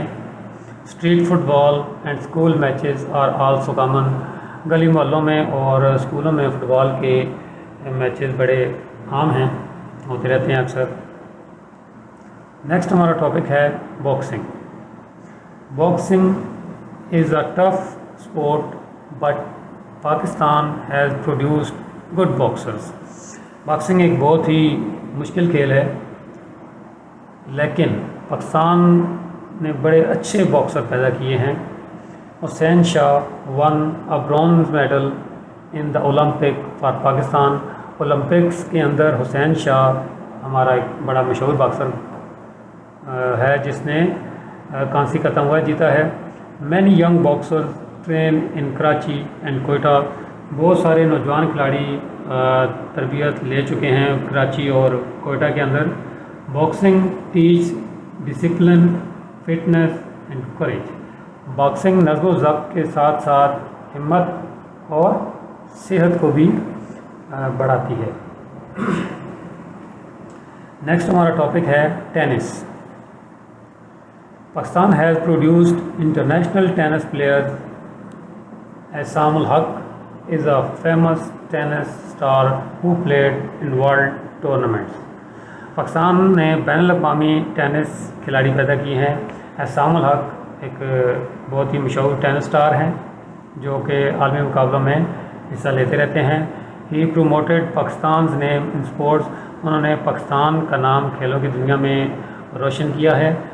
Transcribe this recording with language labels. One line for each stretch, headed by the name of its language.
English: Street football and school matches are also common.
Urdu: گلی محلوں میں اور اسکولوں میں فٹ بال کے میچز بڑے عام ہیں، ہوتے رہتے ہیں اکثر. نیکسٹ ہمارا ٹاپک ہے boxing.
English: Boxing is a tough sport but Pakistan has produced good boxers.
Urdu: Boxing ایک بہت ہی مشکل کھیل ہے لیکن پاکستان نے بڑے اچھے باکسر پیدا کیے ہیں.
English: Hussain Shah won a bronze medal in the olympic for Pakistan.
Urdu: Olympics کے اندر حسین شاہ ہمارا ایک بڑا مشہور باکسر ہے جس نے کانسی کا تمغہ جیتا ہے.
English: Many young boxers train in Karachi and Quetta.
Urdu: بہت سارے نوجوان کھلاڑی تربیت لے چکے ہیں کراچی اور کوئٹہ کے اندر.
English: Boxing teach discipline fitness and courage.
Urdu: Boxing نظم و ضبط کے ساتھ ساتھ ہمت اور صحت کو بھی بڑھاتی ہے. نیکسٹ ہمارا ٹاپک ہے tennis.
English: Pakistan has produced international tennis players. Aisam ul-Haq is a famous tennis star who played in world tournaments.
Urdu: Pakistan نے بین الاقوامی ٹینس کھلاڑی پیدا کی ہیں. احسام الحق ایک بہت ہی مشہور ٹینس سٹار ہیں جو کہ عالمی مقابلوں میں حصہ لیتے رہتے ہیں.
English: He promoted Pakistan's name in sports.
Urdu: انہوں نے پاکستان کا نام کھیلوں کی دنیا میں روشن کیا ہے.